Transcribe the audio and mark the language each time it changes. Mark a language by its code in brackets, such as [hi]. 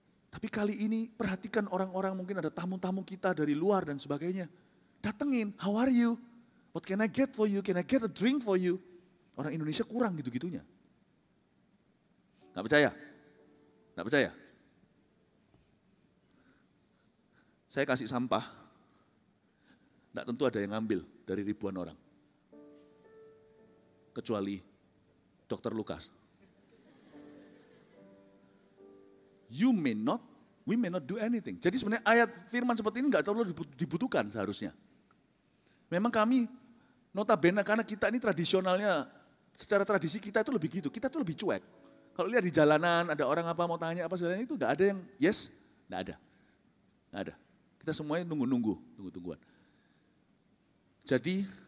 [id] Tapi kali ini perhatikan orang-orang, mungkin ada tamu-tamu kita dari luar dan sebagainya. [en] Datengin, how are you? What can I get for you? Can I get a drink for you? [id] Orang Indonesia kurang gitu-gitunya. Nggak percaya? Nggak percaya? Saya kasih sampah, nggak tentu ada yang ngambil dari ribuan orang. Kecuali Dr. Lukas. [en] You may not, we may not do anything. [id] Jadi sebenarnya ayat firman seperti ini nggak terlalu dibutuhkan seharusnya. Memang kami notabene karena kita ini tradisionalnya, secara tradisi kita itu lebih gitu, kita itu lebih cuek. Kalau lihat di jalanan ada orang apa mau tanya apa segalanya itu nggak ada yang yes, nggak ada. Kita semuanya tungguan. Jadi